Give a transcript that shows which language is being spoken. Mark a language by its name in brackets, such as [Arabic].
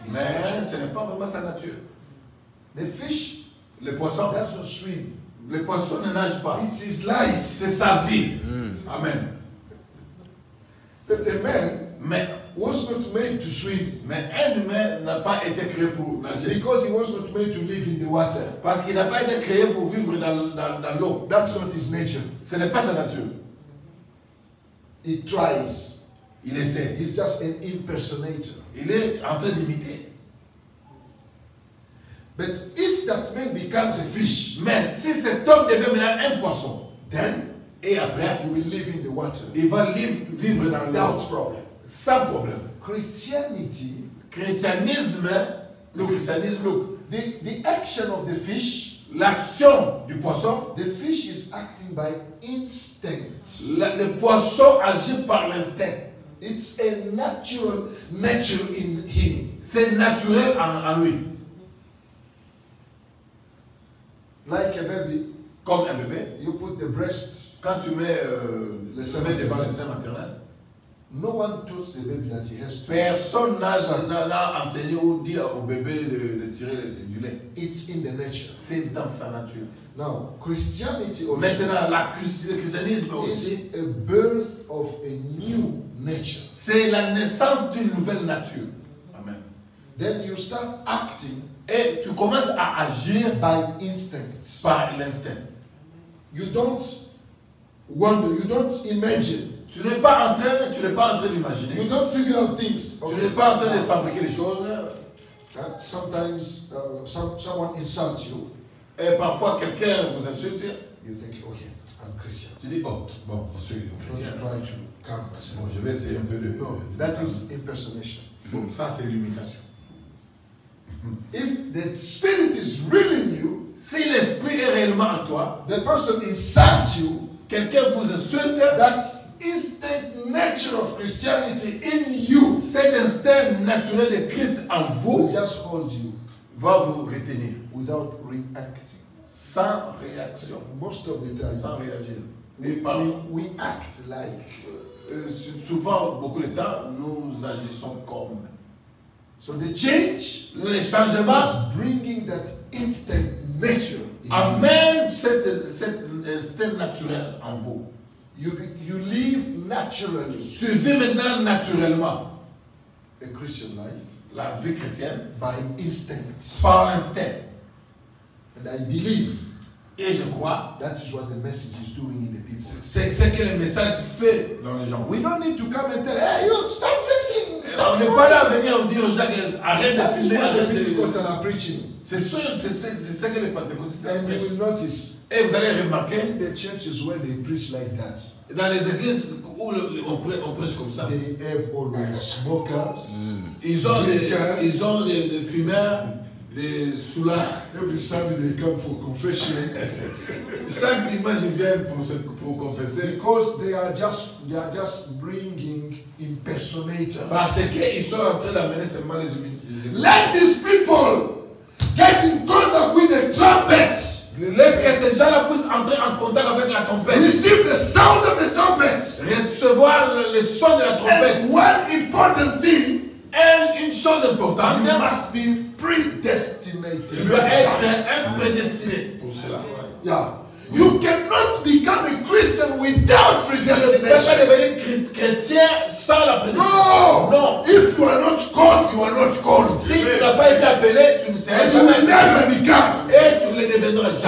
[French] Mais ce n'est pas vraiment sa nature. [English] The fish [French] Le poisson, [English] does not swim. [French] le poisson ne nage pas. [English] It's his life. [French] C'est sa vie. Amen. [English] That a man [French] Mais [English] was not made to swim [French] un humain n'a pas été créé pour nager. [English] because he was not made to live in the water. [French] Parce qu'il n'a pas été créé pour vivre dans l'eau. [English] That's not his nature. [French] Ce n'est pas sa nature. [English] He tries. [French] Il essaie. [English] He's just an impersonator. [French] Il est en train d'imiter. [English] But if that man becomes a fish, [French] Mais si cet homme devient maintenant un poisson, [English] then [French] et après, [English] he will live in the water [French] il va vivre dans [English] without [French] l'eau, [English] problem. [French] sans problème. [English] Christianity, [French] Christianisme, le christianisme, [English] look, the action of the fish, [French] l'action du poisson, [English] the fish is acting by instinct. [French] le poisson agit par l'instinct. [English] It's a natural nature in him. [French] C'est naturel en lui. [English] Like a baby, [French] Comme un bébé, [English] you put the breast. [French] quand tu mets le sein sommet devant maternel. le sein maternel, [English] No one taught the baby that he has to. [French] personne n'a enseigné ou dit au bébé de tirer du lait. [English] It's in the nature. [French] C'est dans sa nature. [English] Now, Christianity also [French] Maintenant, le christianisme aussi, [English] is a birth of a new nature. [French] c'est la naissance d'une nouvelle nature. [English] Amen. Then you start acting [French] Et tu commences à agir [English] by instinct. [French] par l'instinct. [English] You don't wonder, you don't imagine, [French] Tu n'es pas en train d'imaginer. [English] you don't figure out things. [French] Tu n'es pas en train de fabriquer les choses. [English] Sometimes someone insults you, [French] Et parfois, quelqu'un vous insulte. [English] you think, okay, I'm Christian. [French] Tu dis, oh, bon, je suis [English] Let's [French] chrétien. [English] try to calm myself. [French] Bon, je vais essayer un peu de... [English] No, that is impersonation. [French] Bon, ça, c'est l'imitation. [English] If the spirit is really in you, [French] Si l'esprit est réellement en toi, [English] the person insults you, [French] quelqu'un vous insulte, [English] that instinct nature of Christianity in you [French] cet instinct naturel de Christ en [English] will [French] vous [English] just hold you [French] va vous retenir. [English] without reacting. [French] Sans réaction. [English] Most of the time, [French] Sans réagir. Et [English] we, [French] par- [English] we act like. [French] souvent, beaucoup de temps, nous agissons comme. [English] So the change [French] Les changements [English] is bringing that instinct nature in you. [French] amènent cet instinct naturel en vous. [English] You live naturally [French] Tu vis maintenant naturellement [English] a Christian life [French] la vie chrétienne [English] by instinct. [French] par l'instinct. [English] And I believe [French] Et je crois, [English] that is what the message is doing in the people. [French] c'est ce que le message fait dans les gens. [English] We don't need to come and tell, hey, you stop drinking, [French] On [English] stop [French] n'est [English] smoking. [French] pas là à venir dire aux gens arrête [English] That [French] de [English] is [French] fumer, [English] what the [French] arrête de... [English] Pentecostals are preaching. [French] C'est sûr, c'est ce que les pentecôtistes [English] And you [French] prêchent. [English] will notice [French] Et vous allez remarquer, [English] in the churches where they preach like that, [French] dans les églises où on prêche comme ça, [English] they have always smokers. [French] ils ont des fumeurs, des soulards. [English] Every Sunday they come for confession [French] Chaque dimanche, ils viennent pour confesser. [English] because they are just bringing impersonators. [French] Parce qu'ils sont en train d'amener seulement les humains. [English] Let these people get in contact with the trumpet. [French] Laisse que ces gens-là puissent entrer en contact avec la trompette. [English] Receive the sound of the trumpet. [French] Recevoir le son de la trompette. [English] And one important thing, [French] Et une chose importante, [English] you must be predestinated. [French] tu dois être un prédestiné pour cela. [English] Yeah. You cannot become a Christian without [French] Tu ne peux pas [English] predestination. [French] devenir chrétien sans la prédestination. [English] No! [French] Non. [English] If you are not called, you are not called. [French] Si tu n'as pas été appelé, tu ne seras [English] And you will [French] jamais appelé. [English] never become. [French] Et tu ne le deviendras jamais.